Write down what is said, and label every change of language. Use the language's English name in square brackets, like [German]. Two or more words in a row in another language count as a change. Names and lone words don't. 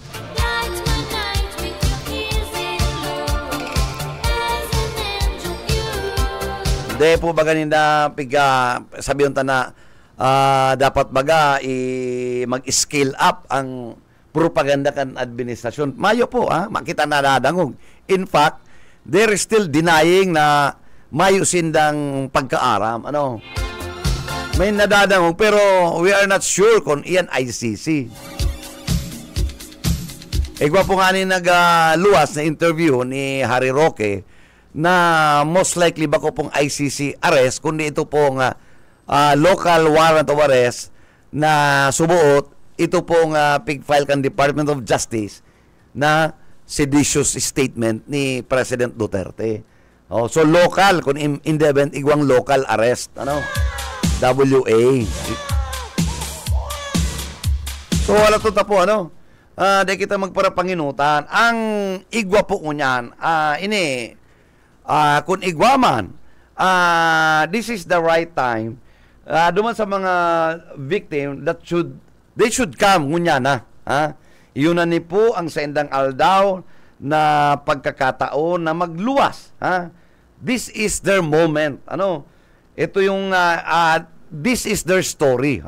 [Bikol] Dahil po baga ninda sabiyon ta na dapat baga mag-scale up ang propaganda kan administrasyon. Mayo po, makita na nadangog. [English] In fact, they're still denying [Bikol] na mayo sindang pagkaaram. May nadadangog, pero [English] we are not sure [Bikol] kung iyan ICC. Igwa po nga ni nagluwas na interview ni Harry Roque na [English] most likely [Bikol] bako pong ICC arrest, kundi ito pong [English] local warrant of arrest [Bikol] na subuot, ito pong pig-file kan Department of Justice na [English] seditious statement [Bikol] ni President Duterte. [English] So local, kung in the event, [Bikol] igwang [English] local arrest, [Bikol] WA. So wala to tapo, di kita magparapanginutan. Ang igwa po kunyan, kung igwaman, [English] this is the right time, [Bikol] duman sa mga victim [English] that they should come [Bikol] ngunya na. Yun na ni po ang sendang aldaw na pagkakataon na magluwas. [English] This is their moment. [Filipino] Ito yung [English] this is their story.